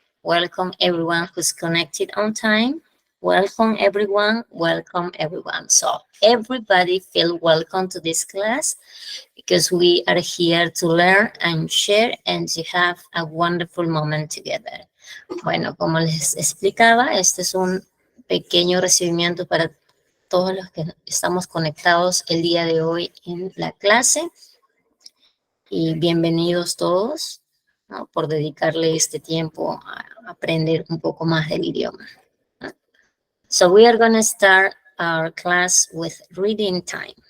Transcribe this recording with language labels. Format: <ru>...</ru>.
<en>Welcome everyone who's connected on time. Welcome everyone, welcome everyone. So everybody feel welcome to this class because we are here to learn and share and to have a wonderful moment together.</en> <es>Bueno, como les explicaba, este es un pequeño recibimiento para todos los que estamos conectados el día de hoy en la clase. Y bienvenidos todos, ¿no?, por dedicarle este tiempo a aprender un poco más del idioma.</es> <en>So we are going to start our class with reading time.</en>